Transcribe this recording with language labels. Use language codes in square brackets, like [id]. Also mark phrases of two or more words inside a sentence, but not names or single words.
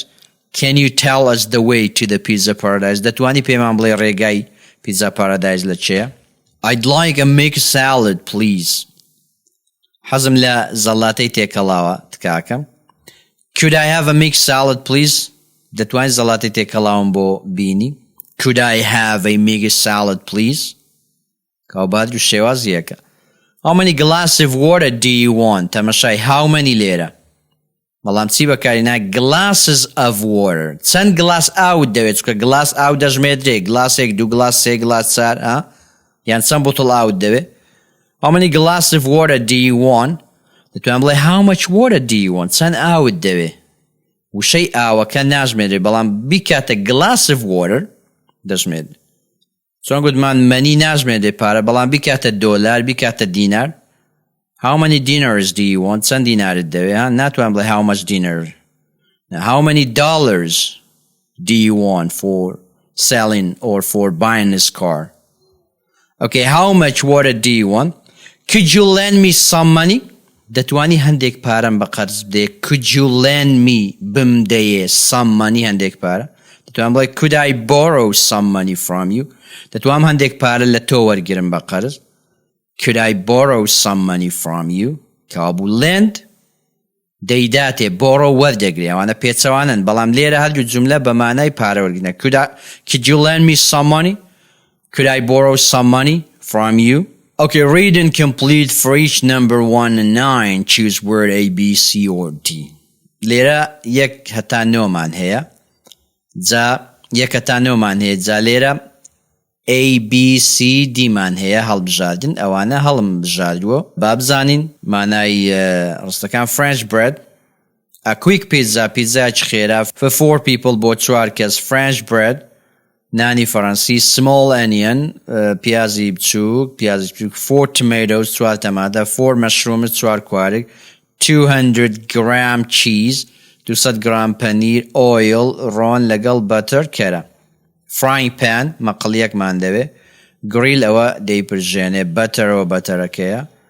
[en] Can you tell us the way to the pizza paradise? [ckb] دەتوانی پێمان بڵێ ڕێگای pizza paradise لە چێە؟ [en] I'd like a mixed salad, please. [ckb] حەزم لە زەڵاتەی تێکەڵاوە تکاکەم. [en] Could I have a mixed salad, please? [ckb] دەتوانی زەڵاتەی تێکەڵاوم بۆ بینی. [en] Could I have a mixed salad, please? [ckb] کاوباد و شێوازیەکە. [en] How many glasses of water do you want? [ckb] تەمەشای [en] how many [ckb] لێرە. بەڵام چی بەکارهێنا [en] glasses of water. [ckb] چەند گلاس ئاو دەوێت چکە گلاس ئاو دەژمێردرێ گلاسێک دوو گلاس سێ گلاس چار یان چەند بۆتڵ ئاو دەوێت. [en] How many glasses of water do you want? [ckb] دەتوانم بڵێ [en] how much water do you want? [ckb] چەند ئاوت دەوێت. وشەی ئاوەکە ناژمێردرێ بەڵام بیکاتە [en] glass of water [ckb] دەژمێردرێ. چۆن گوتمان مەنی ناژمێردرێ پارە بەڵام بیکاتە دۆلار بیکاتە دینار. [en] How many dinars do you want? [ckb] چەند دینارت دەوێت؟ ناتوانم بڵێ [en] how much dinar. How many dollars do you want for selling or for buying this car? Okay, how much water do you want? Could you lend me some money? [ckb] دەتوانی هەندێک پارەم بە قەرز بدێ. [en] Could you lend me بمدەیێ some money [ckb] هەندێک پارە. دەتوانم بڵێ [en] could I borrow some money from you? [ckb] دەتوانم هەندێک پارە لە تۆ وەرگرم بە قەرز. [en] Could I borrow some money from you? [ckb] کابوو lend دەیداتێ borrow وەردەگرێ ئەوانە پێچەوانن بەڵام لێرە هەردوو جوملە بە مانای پارە وەرگرنە. [en] Could you lend me some money? Could I borrow some money from you? Okay, read and complete for each number 1 and 9. Choose word A, B, C or D. [ckb] لێرە یەک هەتا نۆمان هەیە. جا یەک هەتا نۆمان هەیە. جا لێرە A, B, C, D مان هەیە هەڵبژاردن ئەوانە هەڵم بژاردووە. با بزانین مانای ڕستەکان [en] French bread. A quick pizza [ckb] پیزایکی خێرا [en] for 4 people [ckb] بۆ 4 کەس. [en] French bread [ckb] نانی فەڕەنسی. [en] small onion [ckb] پیازی بچووک [en] 4 tomatoes 4 تەماتە. 4 mushrooms 4 کوارگ. 200 gram cheese 200 gram پەنیر. [ckb] oil ڕۆن لەگەڵ butter کەرە. [en] frying pan [ckb] مەقڵیەکمان دەوێت. grill ئەوە دەیپرژێنێ butter ئەوە بەتەرەکەیە.